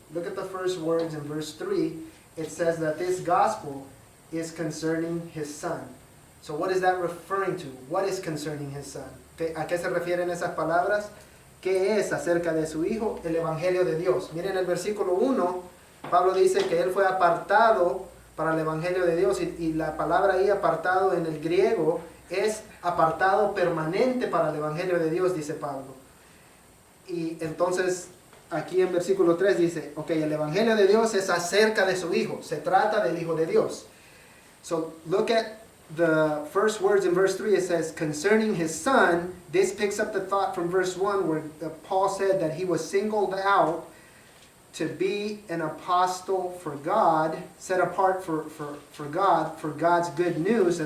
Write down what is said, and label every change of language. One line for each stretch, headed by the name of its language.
English: Look at the first words in verse 3. It says that this gospel is concerning his son. So what is that referring to? What is concerning his son?
Spanish: ¿A qué se refieren esas palabras? ¿Qué es acerca de su Hijo? El Evangelio de Dios. Miren el versículo 1, Pablo dice que él fue apartado para el Evangelio de Dios, y la palabra ahí apartado en el griego es apartado permanente para el Evangelio de Dios, dice Pablo. Y entonces aquí en versículo 3 dice, ok, el Evangelio de Dios es acerca de su Hijo, se trata del Hijo de Dios.
English: So look at the first words in verse 3, it says, concerning his son. This picks up the thought from verse 1 where Paul said that he was singled out to be an apostle for God, set apart for God, for God's good news.